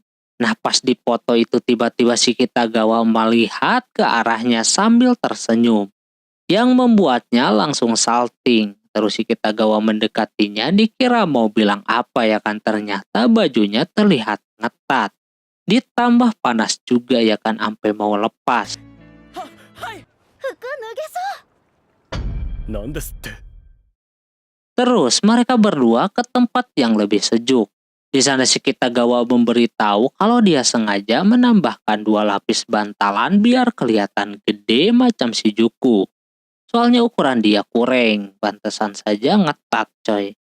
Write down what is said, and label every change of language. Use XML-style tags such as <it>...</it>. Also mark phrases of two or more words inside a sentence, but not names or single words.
<id>Nah pas di foto itu tiba-tiba si Kitagawa melihat ke arahnya sambil tersenyum, yang membuatnya langsung salting. Terus si Kitagawa mendekatinya, dikira mau bilang apa ya kan, ternyata bajunya terlihat ngetat. Ditambah panas juga ya kan, sampai mau lepas.</id> <ja>はい。服脱げそう。なんですって。</ja> <id>Terus mereka berdua ke tempat yang lebih sejuk. Di sana si Kitagawa memberitahu kalau dia sengaja menambahkan 2 lapis bantalan biar kelihatan gede macam Shijuku. Soalnya ukuran dia kurang, pantesan saja ngetat coy.</id>